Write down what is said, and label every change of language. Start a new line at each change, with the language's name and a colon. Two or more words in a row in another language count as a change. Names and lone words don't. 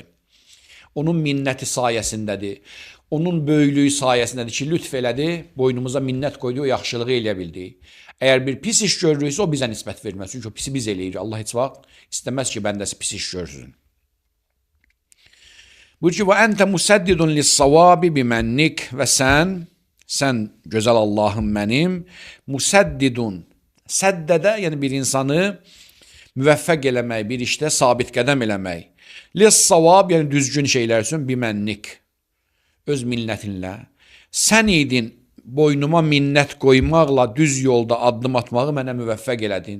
Azerbaijani: Onun minnəti sayəsindədir. Onun böyüklüyü sayəsindədir ki, lütf elədi, boynumuza minnət qoydu, o yaxşılığı eləyə bildik. Əgər bir pis iş görürüksə, o bizə nisbət verməz. Çünki o pisi biz eləyirik. Allah heç vaxt istəməz ki, bəndəsi pis iş görsün. Buyur ki,
Arabic: وَأَنْتَ مُسَدِّدٌ لِلصَّوَابِ بِمَنِّكَ.
Azerbaijani: Və sən gözəl Allahım mənim, müsəddidun, səddədə, yəni bir insanı müvəffəq eləmək, bir işdə sabit qədəm eləmək. Lis-savab, yəni düzgün şeylər üçün bimənnik. öz minnətinlə. Sən idin boynuma minnət qoymaqla düz yolda addım atmağı mənə müvəffəq elədin.